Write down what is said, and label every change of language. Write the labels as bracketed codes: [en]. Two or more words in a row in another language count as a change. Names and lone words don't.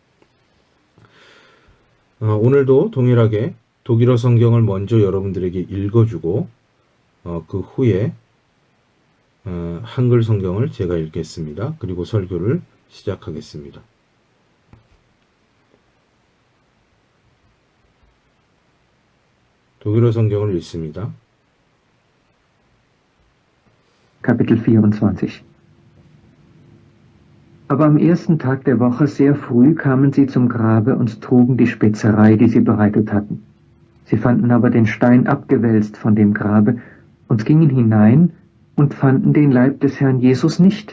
[ko] 오늘도 동일하게 독일어 성경을 먼저 여러분들에게 읽어주고 그 후에 한글 성경을 제가 읽겠습니다. 그리고 설교를 시작하겠습니다. 독일어 성경을 읽습니다. [de] Kapitel 24. Aber am ersten Tag der Woche sehr früh kamen sie zum Grabe und trugen die Spezerei, die sie bereitet hatten. Sie fanden aber den Stein abgewälzt von dem Grabe und gingen hinein und fanden den Leib des Herrn Jesus nicht.